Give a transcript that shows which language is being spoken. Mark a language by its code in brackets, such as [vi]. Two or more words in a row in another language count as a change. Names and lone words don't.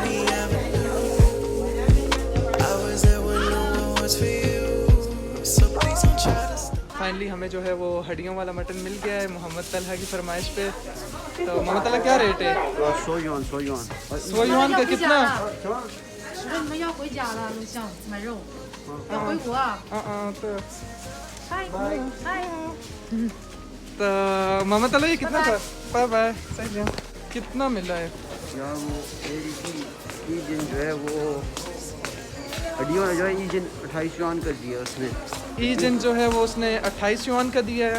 [hi] फाइनली हमें जो है वो हड्डियों वाला मटन मिल गया है मोहम्मद तलहा की फरमाइश पे। तो मोहम्मद तलहा क्या रेट है? 100 युआन का कितना? [zh] 你们要回家了，录像买肉，要回国啊？ [hi] तो [zh] 嗨，嗨。 [hi] तो मोहम्मद तलहा ये कितना था? [en] bye bye. [hi] सही है, कितना मिला है? यार वो ईजन जो है वो हड्डियों जो है ईजन 28 युआन कर दिया उसने। ईजन जो है वो उसने 28 युआन का दिया है।